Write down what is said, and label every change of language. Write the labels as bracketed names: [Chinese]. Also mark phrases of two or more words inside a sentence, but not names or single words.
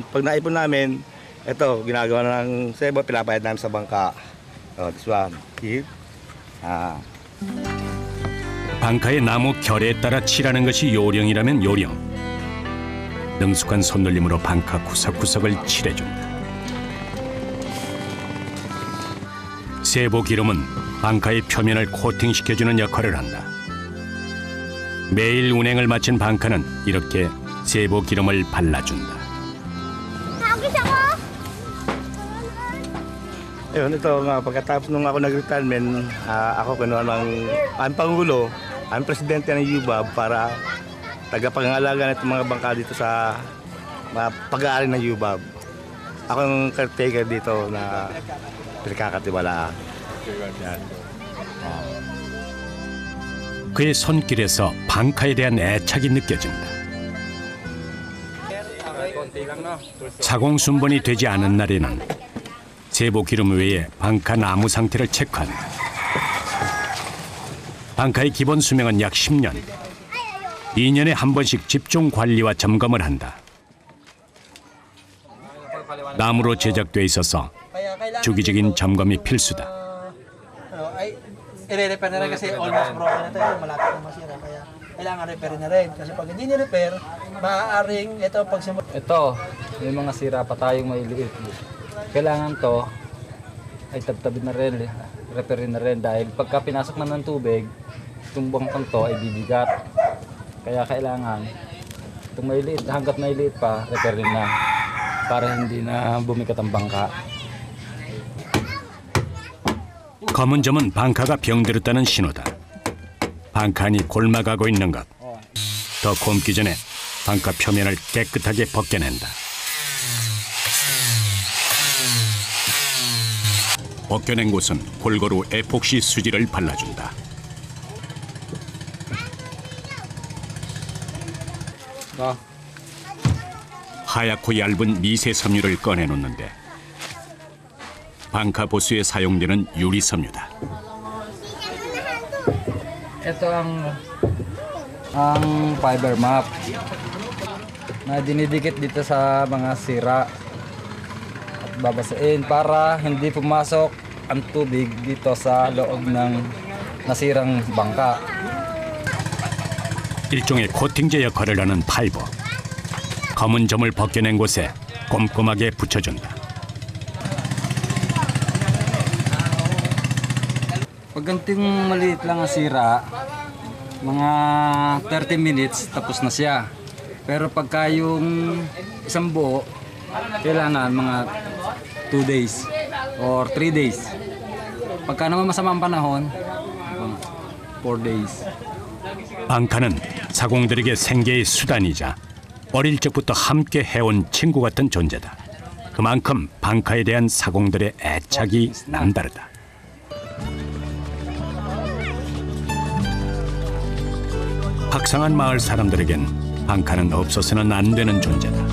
[Filipino] Pag naipon namin, ito ginagawa ng sebo, pinapayad namin sa bangka. [English] This one. [Korean] 방카의 나무 결에 따라 칠하는 것이 요령이라면 요령. 능숙한 손놀림으로 방카 구석구석을 칠해준다. 세보 기름은 방카의 표면을 코팅시켜주는 역할을 한다. 매일 운행을 마친 방카는 이렇게 세보 기름을 발라준다. [Filipino] Ayun, ito nga, pagkatapos nung ako nag-retirement, ako kinuha ng ang Pangulo, ang Presidente ng UBAB para tagapangalaga ng mga bangka dito sa pag-aari ng UBAB. Ako yung caretaker dito na pinagkakatiwalaan. [Korean] 그의 손길에서 방카에 대한 애착이 느껴진다. 자공 순번이 되지 않은 날에는 세보 기름 외에 방카 나무 상태를 체크한다. 방카의 기본 수명은 약 10년. 2년에 한 번씩 집중 관리와 점검을 한다. 나무로 제작돼 있어서 주기적인 점검이 필수다. [Filipino] I-repair na rin kasi [English] almost broken [Filipino] na tayo, malapit na masira. Kaya kailangan repair na rin. Kasi pag hindi ni-repair, maaaring ito pag Ito, may mga sira pa tayong maliliit. Kailangan to ay tabtabin na rin, repairin na rin dahil pagka pinasok na ng tubig, itong bangkang to ay bibigat. Kaya kailangan itong maliliit, hanggat maliliit pa, repairin na para hindi na bumigat ang bangka. [Korean] 검은 점은 방카가 병들었다는 신호다. 방칸이 골마가고 있는 것. 더 곰기 전에 방카 표면을 깨끗하게 벗겨낸다. 벗겨낸 곳은 골고루 에폭시 수지를 발라준다. 하얗고 얇은 미세 섬유를 꺼내놓는데 방카 보수에 사용되는 유리 섬유다. [Filipino] Ito ang [English] fiber map [Filipino] na dinidikit dito sa mga sira at babasain para hindi pumasok ang tubig dito sa loob ng nasirang bangka. [Korean] 일종의 코팅제 역할을 하는 파이버. 검은 점을 벗겨낸 곳에 꼼꼼하게 붙여준다. [Filipino] Pag ganting maliit lang ang sira, mga 30 minutes tapos na siya. Pero pagka yung isang buo, kailangan mga [English] 2 days or 3 days. [Filipino] Pagka naman masamang panahon, 4 days. [Korean] 방카는 사공들에게 생계의 수단이자 어릴 적부터 함께 해온 친구 같은 존재다. 그만큼 방카에 대한 사공들의 애착이 남다르다. 박상한 마을 사람들에겐 방카는 없어서는 안 되는 존재다.